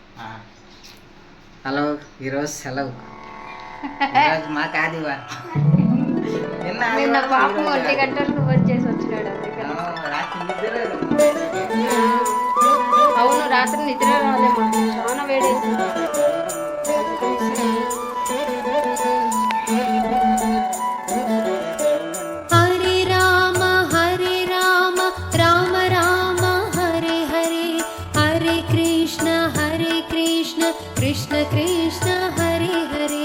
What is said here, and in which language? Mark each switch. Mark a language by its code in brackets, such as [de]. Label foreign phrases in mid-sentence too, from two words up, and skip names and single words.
[te] హలో, ఈరోజు సెలవు. ఈరోజు మా కాదివా నిన్న పాపం 1 గంటలకు వచ్చేసి వచ్చినాడు. అవును, రాత్రి నిద్ర రాలే మాకు, చాలా వేడేసింది. [sa] హరే రామ రామ రామ హరే హరే, హరే కృష్ణ కృష్ణ కృష్ణ హరే హరే.